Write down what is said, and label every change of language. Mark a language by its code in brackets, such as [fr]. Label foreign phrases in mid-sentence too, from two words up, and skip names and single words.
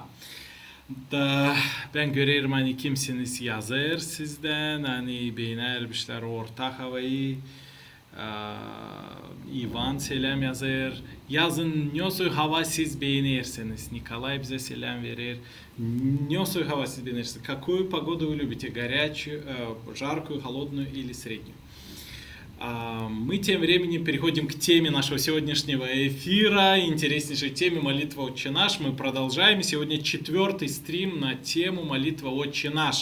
[gag] Da ben görüyorum hani kimsiniz yazar sizden, hani beğener bir şeyler ortak havayı. Ivan selam yazar. Yazın nasıl hava siz beğenirsiniz? Nikolay bize selam verir. Nasıl hava siz beğenirsiniz? [ru] Какую погоду вы любите? Горячую, жаркую, холодную или среднюю? Мы тем временем переходим к теме нашего сегодняшнего эфира, интереснейшей теме молитва «Отче наш». Мы продолжаем. Сегодня 4-й стрим на тему молитва «Отче наш».